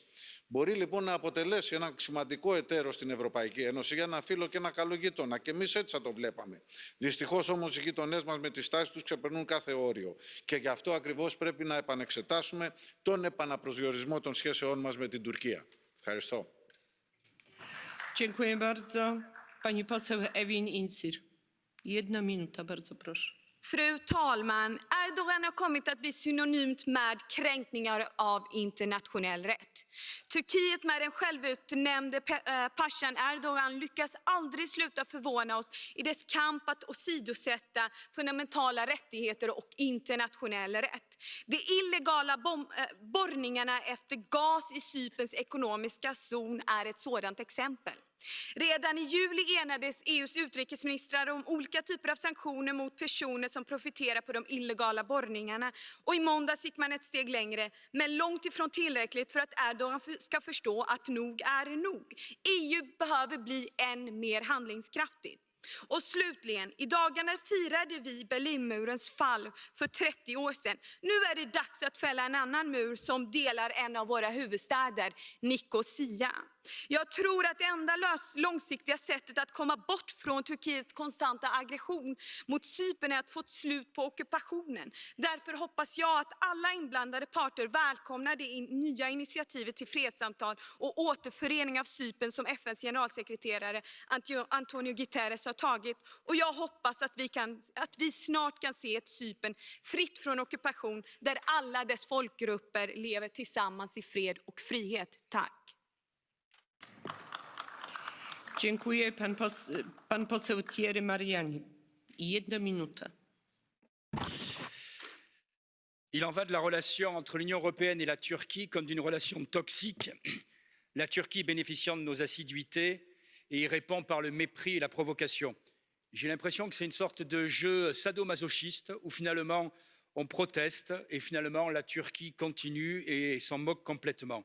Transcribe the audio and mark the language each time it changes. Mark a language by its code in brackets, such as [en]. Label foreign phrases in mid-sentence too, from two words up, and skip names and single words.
[el] Μπορεί λοιπόν να αποτελέσει ένα σημαντικό εταίρο στην Ευρωπαϊκή Ένωση για ένα φίλο και ένα καλό γείτονα. Και εμείς έτσι θα το βλέπαμε. Δυστυχώς όμως οι γείτονές μας με τις στάσεις τους ξεπερνούν κάθε όριο. Και γι' αυτό ακριβώς πρέπει να επανεξετάσουμε τον επαναπροσδιορισμό των σχέσεών μας με την Τουρκία. Ευχαριστώ. [pl] Dziękuję bardzo. Pani poseł Ewin Insir. 1 minuta, bardzo proszę. [sv] Fru talman, Erdogan har kommit att bli synonymt med kränkningar av internationell rätt. Turkiet med den självutnämnde pashan Erdogan lyckas aldrig sluta förvåna oss i dess kamp att åsidosätta fundamentala rättigheter och internationell rätt. De illegala borrningarna efter gas i Cyperns ekonomiska zon är ett sådant exempel. Redan i juli enades EUs utrikesministrar om olika typer av sanktioner mot personer som profiterar på de illegala borrningarna. Och i måndags gick man ett steg längre, men långt ifrån tillräckligt för att Erdogan ska förstå att nog är nog. EU behöver bli än mer handlingskraftigt. Och slutligen, i dagarna firade vi Berlinmurens fall för 30 år sedan. Nu är det dags att fälla en annan mur som delar en av våra huvudstäder, Nicosia. Jag tror att det enda långsiktiga sättet att komma bort från Turkiets konstanta aggression mot Cypern är att få ett slut på ockupationen. Därför hoppas jag att alla inblandade parter välkomnar det nya initiativet till fredssamtal och återförening av Cypern som FNs generalsekreterare Antonio Guterres har tagit. Och jag hoppas att vi snart kan se ett Cypern fritt från ockupation där alla dess folkgrupper lever tillsammans i fred och frihet. Tack. [pl] Dziękuję. Pan poseł Thierry Mariani. 1 minuta. [fr] Il en va de la relation entre l'Union européenne et la Turquie comme d'une relation toxique, la Turquie bénéficiant de nos assiduités et y répond par le mépris et la provocation. J'ai l'impression que c'est une sorte de jeu sadomasochiste où finalement on proteste et finalement la Turquie continue et s'en moque complètement.